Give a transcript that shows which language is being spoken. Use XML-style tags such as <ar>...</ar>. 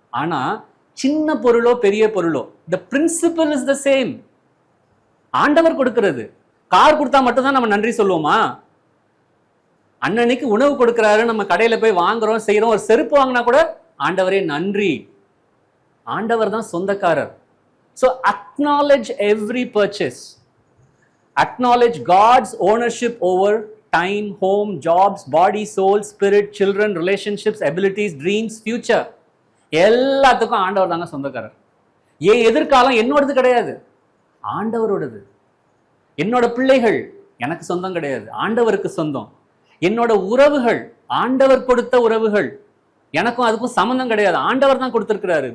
<ta>ஆனா சின்ன பொருளோ பெரிய பொருளோ,</ta> <en>the principle is the same.</en> <ta>ஆண்டவர் கொடுக்கிறது. கார் கொடுத்தா மட்டும்தான் நம்ம நன்றி சொல்லுவோமா? அன்னன்னைக்கு உணவு கொடுக்கிறாரு, நம்ம கடையில போய் வாங்குறோம், செய்யறோம். ஒரு செருப்பு வாங்கினா கூட ஆண்டவரே நன்றி. ஆண்டவர் தான் சொந்தக்காரர்.</ta> <en>So acknowledge every purchase. Acknowledge God's ownership over time, home, jobs, body, soul, spirit, children, relationships, abilities, dreams, future.</en> <ta>எல்லாத்துக்கும் ஆண்டவர் தாங்க சொந்தக்காரர். என் எதிர்காலம் என்னோடது கிடையாது, ஆண்டவரோடது. என்னோட பிள்ளைகள் எனக்கு சொந்தம் கிடையாது, ஆண்டவருக்கு சொந்தம். என்னோட உறவுகள் ஆண்டவர் கொடுத்த உறவுகள், எனக்கும் அதுக்கும் சம்பந்தம் கிடையாது, ஆண்டவர் தான் கொடுத்திருக்கிறாரு.</ta>